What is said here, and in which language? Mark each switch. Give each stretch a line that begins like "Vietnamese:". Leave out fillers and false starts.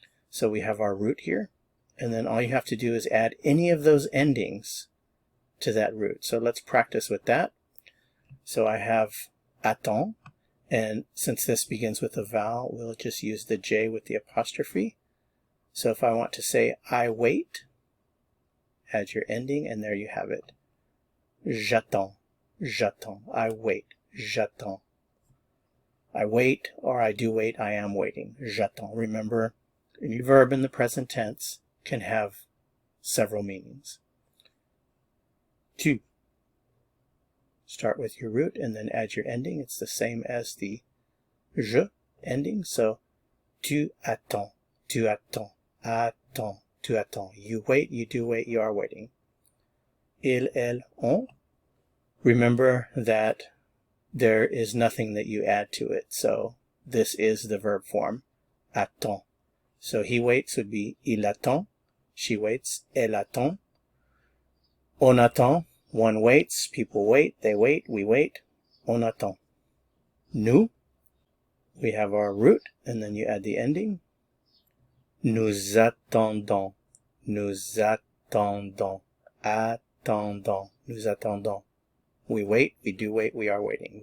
English: So we have our root here, and then all you have to do is add any of those endings to that root. So let's practice with that. So I have attend, and since this begins with a vowel, we'll just use the J with the apostrophe. So if I want to say I wait, add your ending, and there you have it.
French: J'attends, j'attends,
English: I wait.
French: J'attends.
English: I wait, or I do wait, I am waiting.
French: J'attends.
English: Remember, any verb in the present tense can have several meanings. Tu. Start with your root and then add your ending. It's the same as the je ending.
French: So, tu attends. Tu attends. Attends. Tu attends.
English: You wait, you do wait, you are waiting.
French: Il, elle, on.
English: Remember that there is nothing that you add to it, so this is the verb form, attend. So he waits would be
French: il attend,
English: she waits,
French: elle attend. On attend,
English: one waits, people wait, they wait, we wait,
French: on attend.
English: Nous, we have our root, and then you add the ending.
French: Nous attendons, nous attendons, attendons, nous attendons.
English: We wait, we do wait, we are waiting.